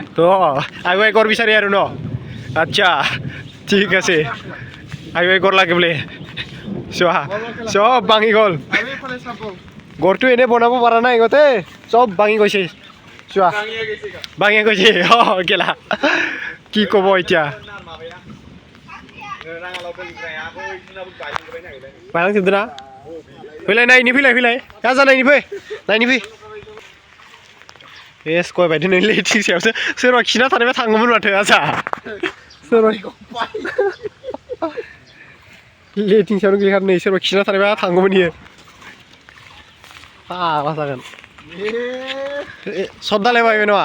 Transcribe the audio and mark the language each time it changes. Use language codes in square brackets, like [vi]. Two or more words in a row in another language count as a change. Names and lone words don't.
[as] তো আগুৱাই কৰ বিচাৰে আৰু ন আচ্ছা ঠিক আছে আগুৱাই কৰ লাগে বোলে চোৱা সব ভাঙি গ'ল গড়টো এনে বনাব পৰা নাই গতে সব ভাঙি গৈছে চোৱা ভাঙি গৈছে কেলা কি ক'ব এতিয়া [brx] बायलांजोबदों ना फैलाय नायनि फैलाय गाजा नायनि फै नायनि फै एस गय बायदि नै लेथिं सायावसो सोरबा खिना थानायबा थाङोमोन माथो आजा सोरबा लेथिं सायावनो गैखार नै सोरबा खिना थानायबा थाङोमोन इयो मा जागोन सब दालाय बायबाय नङा